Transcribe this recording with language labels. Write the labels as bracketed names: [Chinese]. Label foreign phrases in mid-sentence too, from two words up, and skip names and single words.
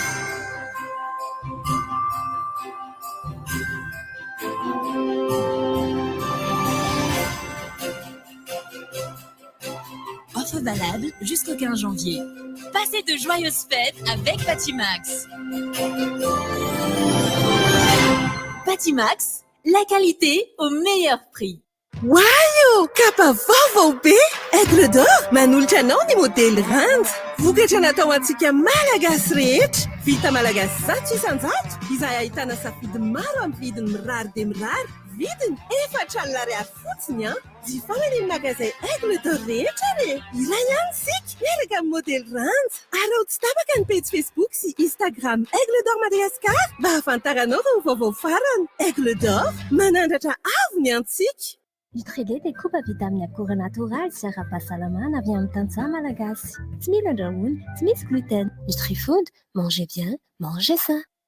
[French] Offre valable jusqu'au 15 janvier. Passez de joyeuses fêtes avec Batimax. Batimax, la qualité au meilleur prix. [Malagasy] Wow! Kapa vaovao be! Aigle d'or! Manolotra anao ny modely randy. Vokatra natao antsika malagasy rehetra. Vita malagasy zato isan-jato. Izay ahitana safidy maro amin'ny vidiny mirary dia mirary. Vidiny 4,000 ariary fotsiny an. Jifaina ny magasin Aigle d'or rehetra re. Ilay ihany sika miaraka amin'ny modely randy. Ary ao tsy tapaka ny page Facebook sy Instagram Aigle d'or Madagascar mba hahafantaranao ireo vaovao farany. Aigle d'or manandratra avo ny antsika. Nutrilait [French] découpe à vitamines accords naturels [Malagasy] sy ara-pahasalamana avy amin'ny tantsaha malagasy. Tsy mila andrahoina, tsy misy gluten. [French] Nutrifood, mangez bien, mangez sain.